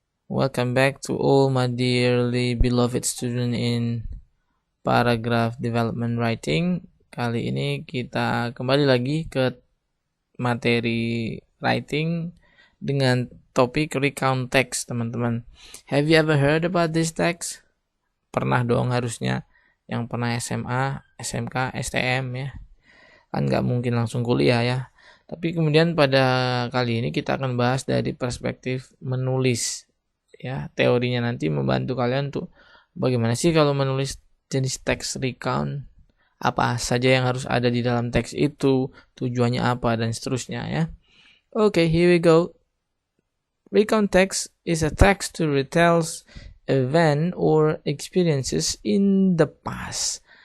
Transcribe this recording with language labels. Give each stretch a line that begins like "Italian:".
English: Welcome back to all my dearly beloved student in paragraph development writing.
Indonesian: Kali ini kita kembali lagi ke materi writing dengan topik recount text, teman-teman.
English: Have you ever heard about this text?
Indonesian: Pernah dong harusnya, yang pernah SMA, SMK, STM ya. Kan nggak mungkin langsung kuliah ya. Tapi kemudian pada kali ini kita akan bahas dari perspektif menulis. Ya, teorinya nanti membantu kalian untuk bagaimana sih kalau menulis jenis teks recount, apa saja yang harus ada di dalam teks itu, tujuannya apa dan seterusnya ya.
English: Okay, here we go. Recount text is a text to retell event or experiences in the past.